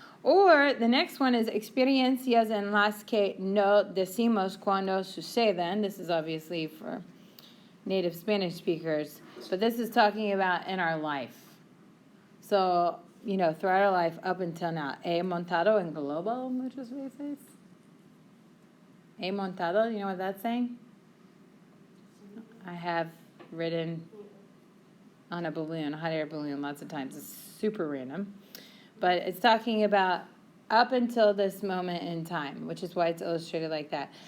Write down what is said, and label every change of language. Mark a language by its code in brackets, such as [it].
[es] Or the next one is experiencias en las que no decimos cuando suceden. [en] This is obviously for native Spanish speakers, but this is talking about in our life. So, throughout our life up until now. [es] He montado en globo muchas veces. He montado, [en] you know what that's saying? I have ridden on a balloon, a hot air balloon, lots of times. It's super random. But it's talking about up until this moment in time, which is why it's illustrated like that.